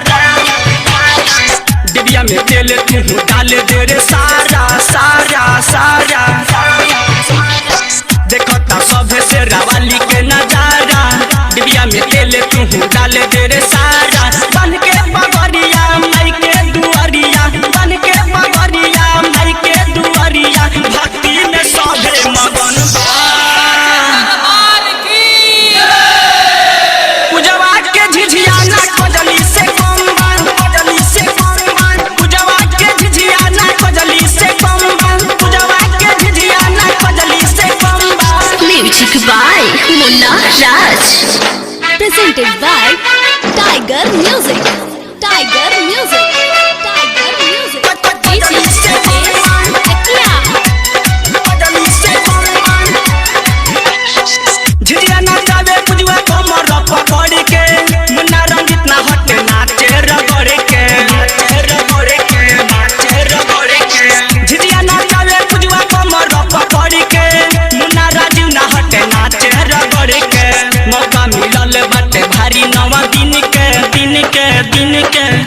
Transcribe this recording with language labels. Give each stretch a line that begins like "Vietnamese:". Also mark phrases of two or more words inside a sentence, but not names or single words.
Bhojpuri: डिबिया में तेल तू डाल दे रे सारा देखता सभे से रावाली के नजारा डिबिया में तेल तू डाल दे रे सारा बन के पगड़िया माई के दुआरिया बन के पगड़िया माई के दुआरिया भक्ति में सभे मगन बा पूजवा के झिझिया ना कजली से कम बा कजली से कम बा पूजवा के झिझिया ना कजली से कम बा पूजवा के झिझिया ना कजली से कम बा
English: Music by Mullah Raj. Presented by Tiger Music. Tiger Music. Tiger Music. DJ Brajesh Chakla.
Bhojpuri: झिझिया नाचावे पूजवा कमर पकड़ के मुन्ना रंजित ना हटे नाचे रगड़ के झिझिया नाचावे पूजवा कमर पकड़ के मुन्ना राजू ना हटे नाचे रगड़ के मौका मिलल बाटे भारी नवा दिन के